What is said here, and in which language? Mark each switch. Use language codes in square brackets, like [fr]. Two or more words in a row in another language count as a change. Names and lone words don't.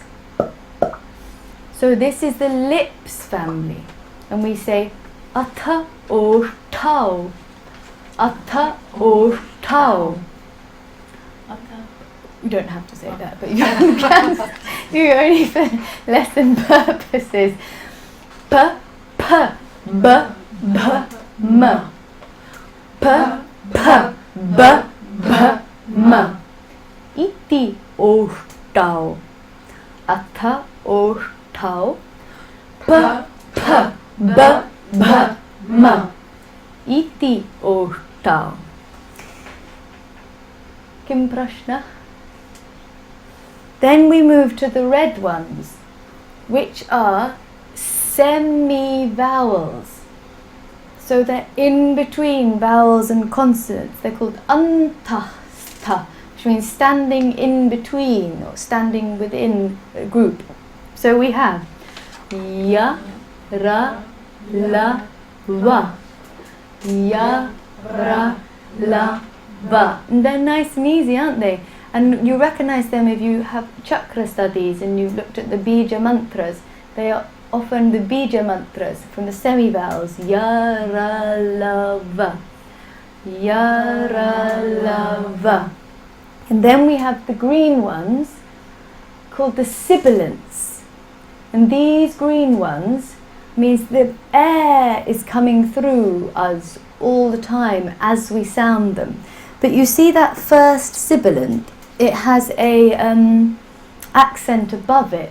[en] So this is the lips family, and we say [sa] अथ ओष्ठौ. अथ ओष्ठौ. [en] You don't have to say that, but you can. You only for lesson purposes. [sa] प, फ, ब, भ, म. प, फ, ब, भ, म. इति ओष्ठौ। अथ ओष्ठौ. प, फ, ब, भ, म. इति ओष्ठौ. किम् प्रश्नः? [en] Then we move to the red ones, which are semi-vowels. So they're in between vowels and consonants. They're called antastha, which means standing in between or standing within a group. So we have [sa] य, र, ल, व. य, र, ल, va. [en] And they're nice and easy, aren't they? And you recognize them if you have chakra studies and you've looked at the bija mantras. They are often the bija mantras from the semi-vowels. [sa] य, र, ल, व। य, र, ल, va. [en] And then we have the green ones called the sibilants. And these green ones means the air is coming through us all the time as we sound them. But you see that first sibilant, it has a accent above it.